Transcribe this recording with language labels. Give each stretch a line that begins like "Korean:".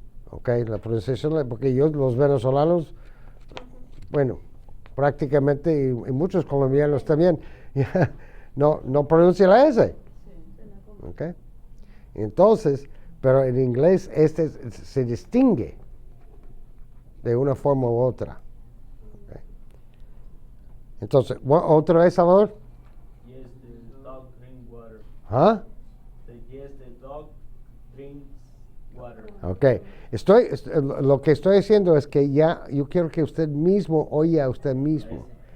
Spanish: Ok, la pronunciación, porque los venezolanos, bueno, prácticamente, y muchos colombianos también, no pronuncian la S. Ok, entonces, pero en inglés se distingue de una forma u otra. Okay. Entonces, ¿otra vez, Salvador?
English: Yes, the dog drink water. ¿Ah? Yes, the dog drinks water. Ok.
Spanish: Lo que estoy diciendo es que ya yo quiero que usted mismo oiga a usted mismo.